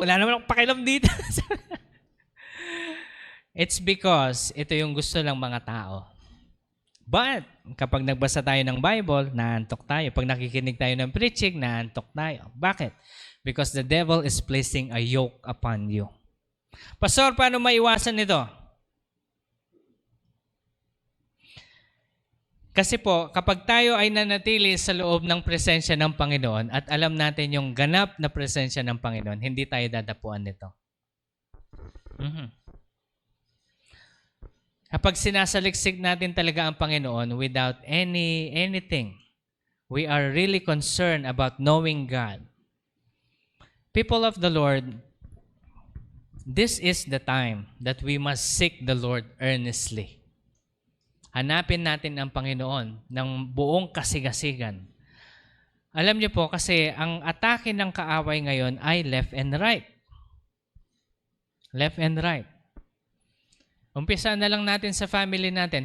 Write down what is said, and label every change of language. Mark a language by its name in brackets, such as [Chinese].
[Filipino] Wala naman akong pakialam dito. [English] It's because [Filipino] ito yung gusto ng mga tao. But kapag nagbasa tayo ng Bible, naantok tayo. Pag nakikinig tayo ng preaching, naantok tayo. Bakit? [English] Because the devil is placing a yoke upon you. [Filipino] Pastor, paano maiwasan ito? Kasi po, kapag tayo ay nanatili sa loob ng presensya ng Panginoon at alam natin yung ganap na presensya ng Panginoon, hindi tayo dadapuan nito. Kapag sinasaliksik natin talaga ang Panginoon [English] without anything, we are really concerned about knowing God. People of the Lord, this is the time that we must seek the Lord earnestly. [Filipino] Hanapin natin ang Panginoon ng buong kasigasigan. Alam niyo po, kasi ang atake ng kaaway ngayon ay [English] left and right. Left and right. [Filipino] Umpisa na lang natin sa family natin.